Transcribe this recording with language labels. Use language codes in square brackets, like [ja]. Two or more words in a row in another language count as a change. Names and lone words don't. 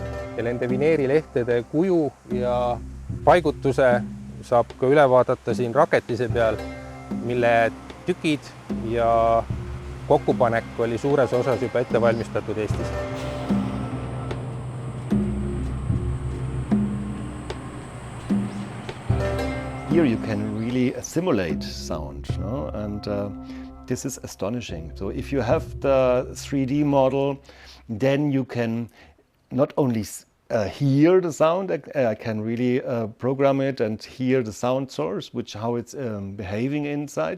[et] Ja nende vineerilehtede kuju ja paigutuse saab ka üle vaadata siin raketise peal, mille tükid ja kokkupanek oli suures osas juba ette valmistatud Eestis. [en] Here you can really simulate sound, no? And this is astonishing. So if you have the 3D model, then you can not only hear the sound, I can really program it and hear the sound source, how it's behaving inside.